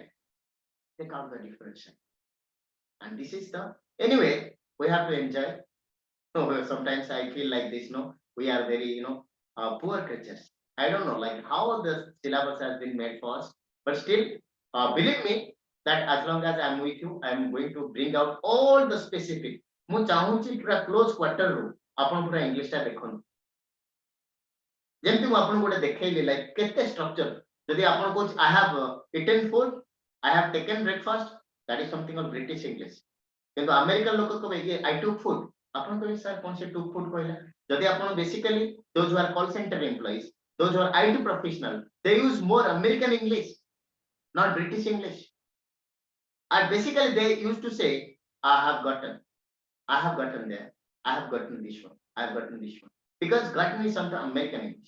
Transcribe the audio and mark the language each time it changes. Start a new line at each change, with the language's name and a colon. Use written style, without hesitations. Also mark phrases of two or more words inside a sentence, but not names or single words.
English: Take out the difference. And this is the, anyway, we have to enjoy. No, sometimes I feel like this, no, we are very, poor creatures. I don't know, like how the syllabus has been made for us, but still, believe me that as long as I'm with you, I'm going to bring out all the specific.
Odia: ମୁଁ ଚାହୁଁଛି ପୁରା
English: close quarter
Odia: ରୁ ଆପଣ ପୁରା ଇଂଲିଶ ଟା ଦେଖନ୍ତୁ ଯେମିତି ମୁଁ ଆପଣଙ୍କୁ ଗୋଟେ ଦେଖେଇଲି ଲାଇକ କେତେ ଷ୍ଟ୍ରକ୍ଚର ଯଦି ଆପଣ କହୁଛି
English: I have eaten food, I have taken breakfast, that is something of British English.
Odia: କିନ୍ତୁ ଆମେରିକାନ ଲୋକ କହିବେ
English: I took food,
Odia: ଆପଣ କହିବେ ସାର୍ କଣ ସେ
English: took food
Odia: କହିଲା ଯଦି ଆପଣ ବେସିକାଲି
English: those who are call center employees, those who are IT professional, they use more American English, not British English. And basically they used to say I have gotten there, I have gotten this one, I have gotten this one, because gotten is something American English.